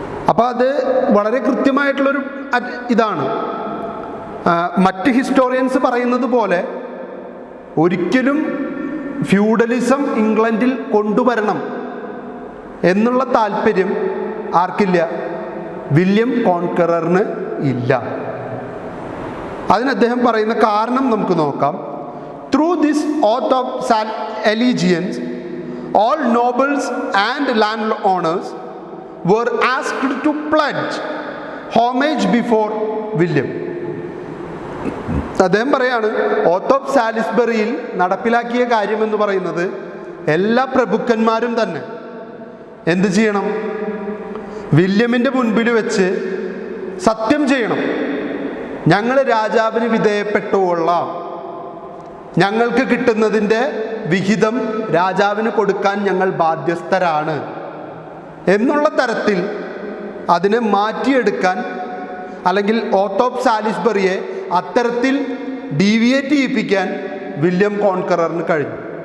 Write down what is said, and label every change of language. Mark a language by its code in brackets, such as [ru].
[ml] അപ്പോൾ അത് വളരെ കൃത്യമായിട്ടുള്ളൊരു ഇതാണ്. മറ്റ് ഹിസ്റ്റോറിയൻസ് പറയുന്നത് പോലെ ഒരിക്കലും ഫ്യൂഡലിസം ഇംഗ്ലണ്ടിൽ കൊണ്ടുവരണം എന്നുള്ള താല്പര്യം ആർക്കില്ല? വില്യം കോൺക്കററിന് ഇല്ല. അതിന് അദ്ദേഹം പറയുന്ന കാരണം നമുക്ക് നോക്കാം. [en] Through this oath of allegiance all nobles and land owners were asked to pledge homage before William. [ml] അദ്ദേഹം പറയാണ് ഓത്ത് ഓഫ് സാലിസ്ബറിയിൽ നടപ്പിലാക്കിയ കാര്യമെന്ന് പറയുന്നത് എല്ലാ പ്രഭുക്കന്മാരും തന്നെ എന്ത് ചെയ്യണം? വില്യമിൻ്റെ മുൻപിൽ വെച്ച് സത്യം ചെയ്യണം, ഞങ്ങൾ രാജാവിന് വിധേയപ്പെട്ടുകൊള്ളാം, ഞങ്ങൾക്ക് കിട്ടുന്നതിൻ്റെ വിഹിതം രാജാവിന് കൊടുക്കാൻ ഞങ്ങൾ ബാധ്യസ്ഥരാണ് എന്നുള്ള തരത്തിൽ അതിനെ മാറ്റിയെടുക്കാൻ, അല്ലെങ്കിൽ ഓത്ത് ഓഫ് സാലിസ്ബറിയെ അത്തരത്തിൽ ഡീവിയേറ്റ് ചെയ്യിപ്പിക്കാൻ വില്യം കോൺക്കററിന് കഴിഞ്ഞു.